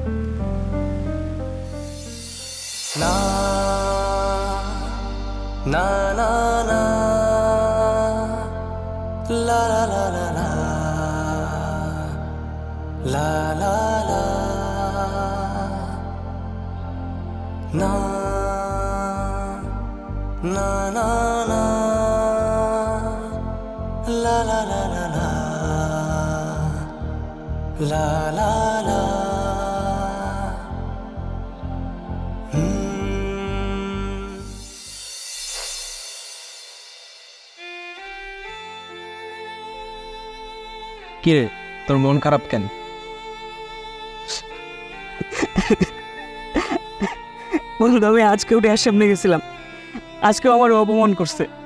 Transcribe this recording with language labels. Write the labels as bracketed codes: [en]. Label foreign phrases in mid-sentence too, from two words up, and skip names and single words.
[bn] না না না না লা লা লা লা লা লা লা না na na na la la la la la la la la কিরে তোর মন খারাপ কেন? বন্ধু আমি আজকে উঠে সামনে গেছিলাম, আজকে আমার অপমান করছে।